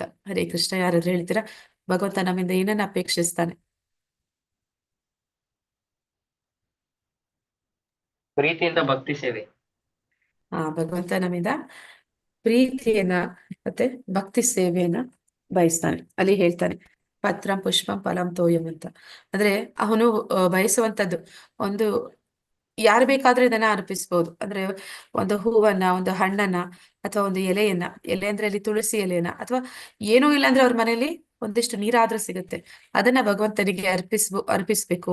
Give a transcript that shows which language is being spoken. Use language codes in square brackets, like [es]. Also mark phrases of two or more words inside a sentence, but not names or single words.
[kn] ಹರೇ ಕೃಷ್ಣ, ಯಾರಾದ್ರೂ ಹೇಳ್ತೀರಾ ಭಗವಂತ ನಮ್ಮಿಂದ ಏನನ್ನ ಅಪೇಕ್ಷಿಸ್ತಾನೆ? ಪ್ರೀತಿಯಿಂದ ಭಕ್ತಿ ಸೇವೆ. ಭಗವಂತ ನಮ್ಮಿಂದ ಪ್ರೀತಿಯನ್ನ ಮತ್ತೆ ಭಕ್ತಿ ಸೇವೆಯನ್ನ ಬಯಸ್ತಾನೆ. ಅಲ್ಲಿ ಹೇಳ್ತಾನೆ [sa] ಪತ್ರಂ ಪುಷ್ಪಂ ಫಲಂ ತೋಯಂ [kn] ಅಂತ. ಅಂದ್ರೆ ಅವನು ಬಯಸುವಂತದ್ದು ಒಂದು, ಯಾರು ಬೇಕಾದ್ರೂ ಇದನ್ನ ಅರ್ಪಿಸ್ಬೋದು. ಅಂದ್ರೆ ಒಂದು ಹೂವನ್ನ, ಒಂದು ಹಣ್ಣನ್ನ, ಅಥವಾ ಒಂದು ಎಲೆಯನ್ನ, ಎಲೆ ಅಂದ್ರೆ ಅಲ್ಲಿ ತುಳಸಿ ಎಲೆಯನ್ನ, ಅಥವಾ ಏನೂ ಇಲ್ಲ ಅಂದ್ರೆ ಅವ್ರ ಮನೆಯಲ್ಲಿ ಒಂದಿಷ್ಟು ನೀರಾದ್ರೂ ಸಿಗುತ್ತೆ, ಅದನ್ನ ಭಗವಂತನಿಗೆ ಅರ್ಪಿಸ್ಬೇಕು.